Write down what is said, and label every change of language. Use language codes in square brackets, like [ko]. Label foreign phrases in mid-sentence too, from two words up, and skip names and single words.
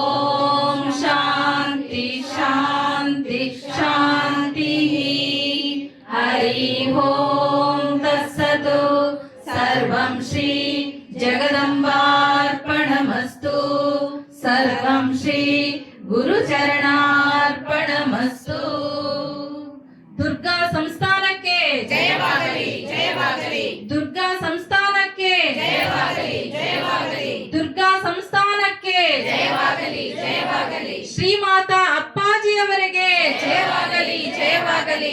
[sa] शान्ति शान्ति शान्तिः हरि ओं तत्सत् सर्वं श्री जगदम्बार्पणमस्तु सर्वं श्री गुरुचरणार्पणमस्तु [kn] ದುರ್ಗಾ ಸಂಸ್ಥಾನಕ್ಕೆ ಜಯವಾಗಲಿ ಜಯವಾಗಲಿ ದುರ್ಗಾ ಸಂಸ್ಥಾನಕ್ಕೆ ಜಯವಾಗಲಿ ಜಯವಾಗಲಿ ದುರ್ಗಾ ಸಂಸ್ಥಾನಕ್ಕೆ ಜಯವಾಗಲಿ ಜಯವಾಗಲಿ ಶ್ರೀ ಶ್ರೀಮಾತಾ ಅಪ್ಪಾಜಿಯವರಿಗೆ ಜಯವಾಗಲಿ ಜಯವಾಗಲಿ